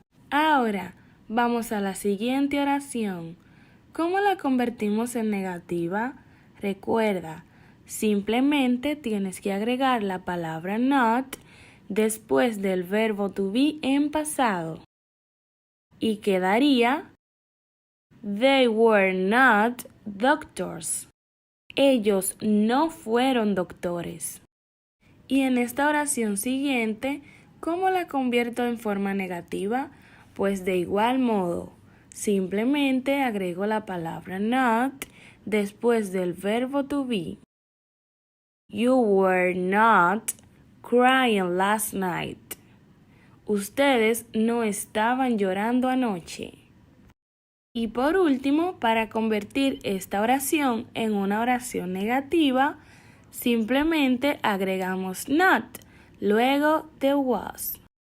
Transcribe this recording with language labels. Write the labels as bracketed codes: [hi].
[es] Ahora, vamos a la siguiente oración. ¿Cómo la convertimos en negativa? Recuerda, simplemente tienes que agregar la palabra not después del verbo to be en pasado. Y quedaría [en] They were not doctors. [es] Ellos no fueron doctores. Y en esta oración siguiente, ¿cómo la convierto en forma negativa? Pues de igual modo, simplemente agrego la palabra not después del verbo to be. [en] You were not crying last night. [es] Ustedes no estaban llorando anoche. Y por último, para convertir esta oración en una oración negativa, simplemente agregamos not, luego de was.